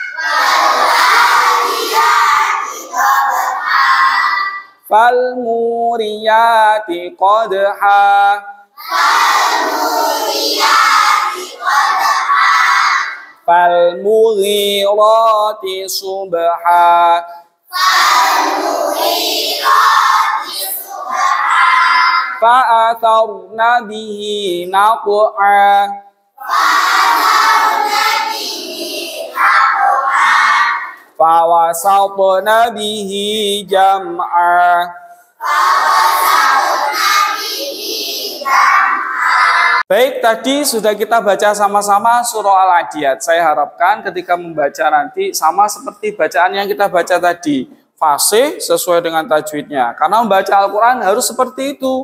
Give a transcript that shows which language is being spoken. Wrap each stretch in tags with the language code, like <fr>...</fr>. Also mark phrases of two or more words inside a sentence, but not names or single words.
<ar>فالموريات قدحا. فالمغيرات صبحا. فأثرن به نقعا. فوسطن به جمعا.</ar> <id>Baik, tadi sudah kita baca sama-sama surah Al-Adiyat. Saya harapkan ketika membaca nanti sama seperti bacaan yang kita baca tadi. Fasih sesuai dengan tajwidnya. Karena membaca Al-Quran harus seperti itu.</id>